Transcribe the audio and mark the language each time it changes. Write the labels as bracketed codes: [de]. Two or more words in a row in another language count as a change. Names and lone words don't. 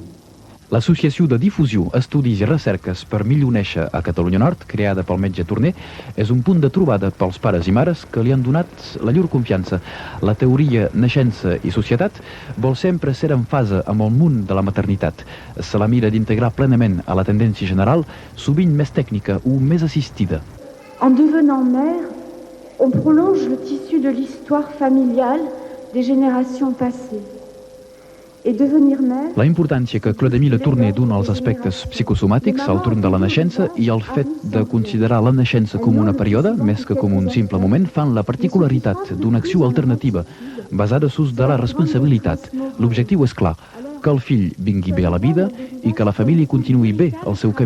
[ca] L'Associació de Difusió, Estudis i Recerques per Millor Néixer a Catalunya Nord, creada pel metge Tourné, és un punt de trobada pels pares i mares que li han donat la llur confiança. La teoria naixença i societat vol sempre ser en fase amb el món de la maternitat. Se la mira d'integrar plenament a la tendència general, sovint més tècnica o més assistida. [fr] En devenant mère, on prolonge le tissu de l'histoire familiale des générations passées. [ca] La importància que Clodemil Tourné dona als aspectes psicosomàtics al torn de la naixença i el fet de considerar la naixença com una període, més que com un simple moment, fan la particularitat d'una acció alternativa basada sus de la responsabilitat. L'objectiu és clar, que el fill vingui bé a la vida i que la família continuï bé el seu camí.